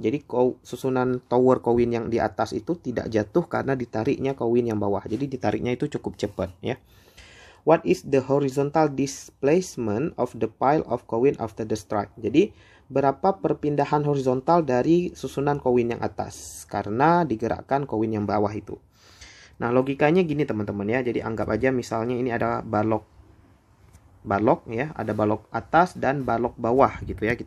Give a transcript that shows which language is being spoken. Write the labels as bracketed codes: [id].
[id] Jadi susunan tower koin yang di atas itu tidak jatuh karena ditariknya koin yang bawah. Jadi ditariknya itu cukup cepat ya. [en] What is the horizontal displacement of the pile of coin after the strike? [id] Jadi berapa perpindahan horizontal dari susunan koin yang atas karena digerakkan koin yang bawah itu. Nah, logikanya gini teman-teman ya. Jadi anggap aja misalnya ini ada balok ya, ada balok atas dan balok bawah gitu ya.